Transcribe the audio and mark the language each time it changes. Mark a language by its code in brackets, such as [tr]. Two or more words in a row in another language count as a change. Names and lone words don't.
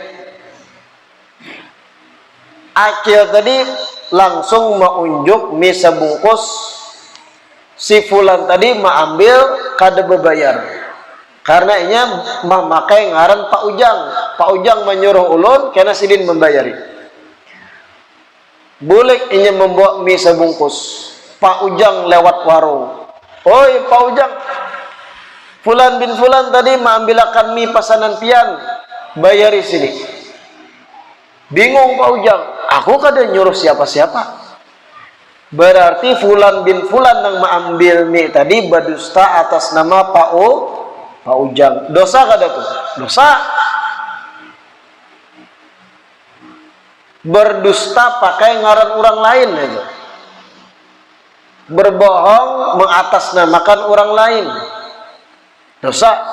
[bjn] Akil tadi langsung menunjuk mie sebungkus, si fulan tadi mengambil kada berbayar. Karena inya memakai ngaran Pak Ujang. Pak Ujang menyuruh ulun kena sidin membayari. Boleh inya membawa mie sebungkus. Pak Ujang lewat warung. Oi Pak Ujang, Fulan bin Fulan tadi mengambilkan mie pesanan pian, bayari sini. Bingung Pak Ujang, aku kada nyuruh siapa-siapa. Berarti Fulan bin Fulan yang mengambil mie tadi berdusta atas nama Pak Ujang. Dosa kada tuh? Dosa. Berdusta pakai ngaran orang lain itu. [id] Berbohong mengatasnamakan orang lain, dosa.